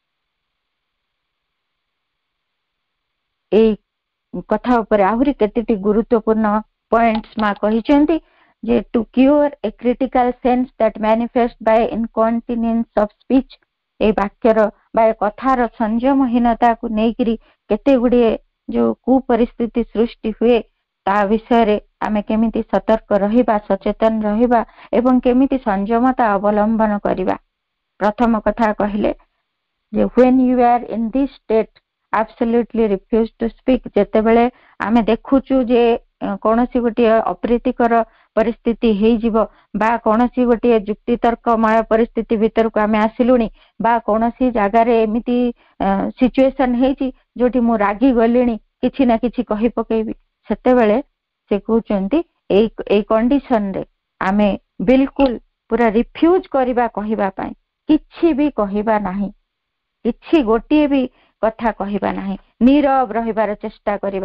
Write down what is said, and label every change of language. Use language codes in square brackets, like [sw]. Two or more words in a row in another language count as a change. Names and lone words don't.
[or] এই କଥା ଉପରେ ଆହୁରି କେତେଟି ଗୁରୁତ୍ୱପୂର୍ଣ୍ଣ ପଏଣ୍ଟସ୍ ମା କହିଛନ୍ତି ଯେ [en] to cure a critical sense that manifest by incontinence of speech, [or] এই ବାକ୍ୟର ବା ଏ କଥାର ସଂଯମହୀନତାକୁ ନେଇକିରି କେତେ ଗୁଡିଏ ଯୋଉ କୁପରିସ୍ଥିତି ସୃଷ୍ଟି ହୁଏ, ତା ବିଷୟରେ ଆମେ କେମିତି ସତର୍କ ରହିବା, ସଚେତନ ରହିବା ଏବଂ କେମିତି ସଂଯମତା ଅବଲମ୍ବନ କରିବା। ପ୍ରଥମ କଥା କହିଲେ ଯେ [en] when you are in this state absolutely refuse to speak, [or] ଯେତେବେଳେ ଆମେ ଦେଖୁଛୁ ଯେ କୌଣସି ଗୋଟିଏ ଅପ୍ରୀତିକର ପରିସ୍ଥିତି ହେଇଯିବ ବା କୌଣସି ଗୋଟିଏ ଯୁକ୍ତିତର୍କମୟ ପରିସ୍ଥିତି ଭିତରକୁ ଆମେ ଆସିଲୁଣି ବା କୌଣସି ଜାଗାରେ ଏମିତି ସିଚୁଏସନ ହେଇଛି ଯୋଉଠି ମୁଁ ରାଗି ଗଲିଣି, କିଛି ନା କିଛି କହି ପକେଇବି, ସେତେବେଳେ ସେ କହୁଛନ୍ତି ଏଇ କଣ୍ଡିସନରେ ଆମେ ବିଲକୁଲ ପୁରା ରିଫ୍ୟୁଜ କରିବା କହିବା ପାଇଁ, କିଛି ବି କହିବା ନାହିଁ, କିଛି ଗୋଟିଏ ବି କଥା କହିବା ନାହିଁ, ନୀରବ ରହିବାର ଚେଷ୍ଟା କରିବା।